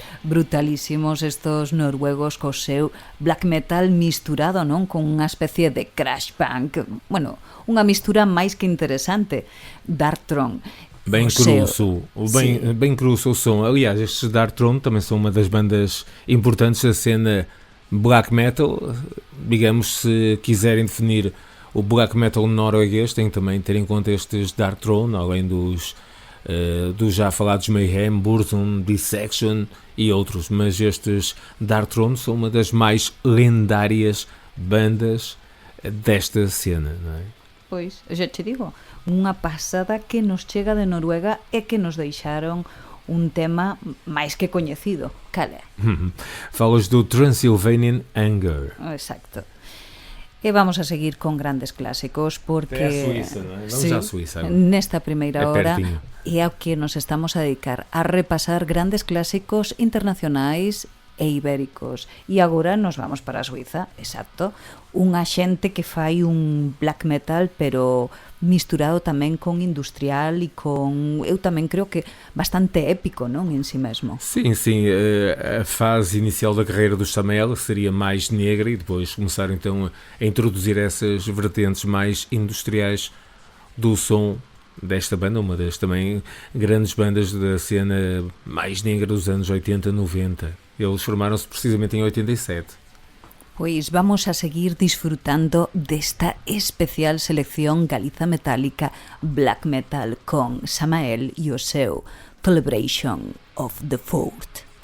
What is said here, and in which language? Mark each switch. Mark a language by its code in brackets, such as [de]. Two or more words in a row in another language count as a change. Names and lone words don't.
[gl] Brutalísimos estos noruegos co seu black metal misturado, non, con unha especie de crash punk. Bueno, unha mistura máis que interesante. Dark Throne. [pt] Bem cruzo, bem cruzo o som. Aliás, estes Dark Throne também são uma das bandas importantes da cena black metal. Digamos, se quiserem definir o black metal norueguês, tem que também ter em conta estes Dark Throne, além dos já falados Mayhem, Burzum, Dissection e outros. Mas estes Dark Throne são uma das mais lendárias bandas desta cena, não é? [gl] Pois, xa che digo, unha pasada que nos chega de Noruega e que nos deixaron un tema máis que coñecido. Cal é? [pt] Falas do Transylvanian Anger. [gl] Exacto. E vamos a seguir con grandes clásicos porque... É a Suíça, non é? Vamos á Suíça. Nesta primeira hora [pt] pertinho. [gl] é ao que nos estamos a dedicar, a repasar grandes clásicos internacionais e ibéricos. E agora nos vamos para a Suiza, exacto. Unha xente que fai un black metal, pero misturado tamén con industrial e con, eu tamén creo que bastante épico, non, en si mesmo. [pt] Sim, a fase inicial da carreira do Samael seria mais negra e depois começaram então a introduzir essas vertentes mais industriais do som desta banda, uma das também grandes bandas da cena mais negra dos anos 80, 90. Eles formaram-se precisamente em 87. [gl] Pois vamos a seguir disfrutando desta especial selección Galiza Metálica Black Metal con Samael e o seu Celebration of the Fourth.